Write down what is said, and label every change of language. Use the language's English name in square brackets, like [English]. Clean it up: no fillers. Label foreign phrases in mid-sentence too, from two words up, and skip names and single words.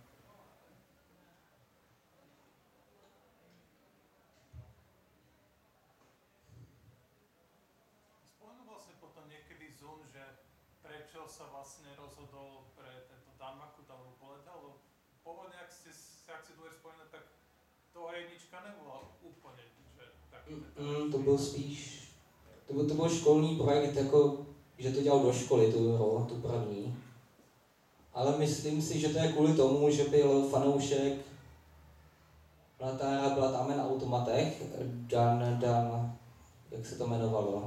[Slovak] Spomenul vlastne potom niekedy Zun, že prečo sa vlastne rozhodol pre tento Danmaku tam poletal, lebo pôvodne, ak si dovolíš spomenúť, tak to jednička nebola úplne, že taký... [Czech] To byl spíš, to byl školní projekt, jako, že to dělal do školy, tu první. Ale myslím si, že to je kvůli tomu, že byl fanoušek Platára Blood Amen Automatech, jak se to jmenovalo?